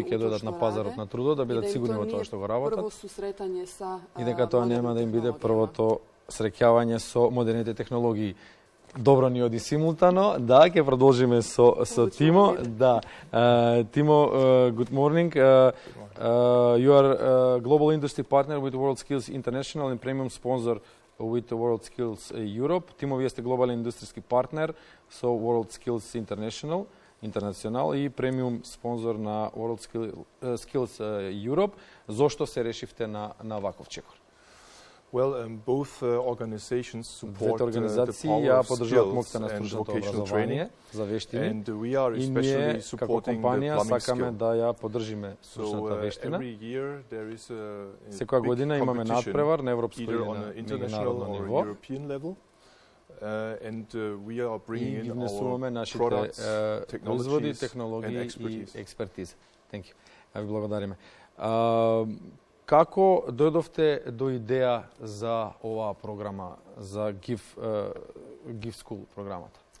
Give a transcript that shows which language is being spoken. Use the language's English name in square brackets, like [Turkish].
[Macedonian] koji ќе додат на пазарот на трудот, да бидат сигурни во тоа што го работат. И дека тоа нема да им биде првото среќавање со модерните технологии. Добро ни оди симултано. Да, ќе продолжиме со Тимо. Да. [English] Тимо, good morning. You are global industry partner with WorldSkills International and premium sponsor with WorldSkills Europe. [Macedonian] Тимо, вие сте глобален индустријски партнер со WorldSkills International и премиум спонзор на WorldSkills Europe. Зошто се решивте на ваков чекор? [English] Well, both organizations support the power of skills and vocational training, and we are [Macedonian] и [English] especially supporting the plumbing skill. [Macedonian] Да ја поддржиме стручната вештина. [English] Every year there is a [Macedonian] Секоја година имаме надпревар на европско или на international ниво. [English] European level. And we are bringing in our products, technologies and expertise. Thank you. [Macedonian] Ви благодариме. Како дојдовте до идеја за оваа програма, за Give School програмата?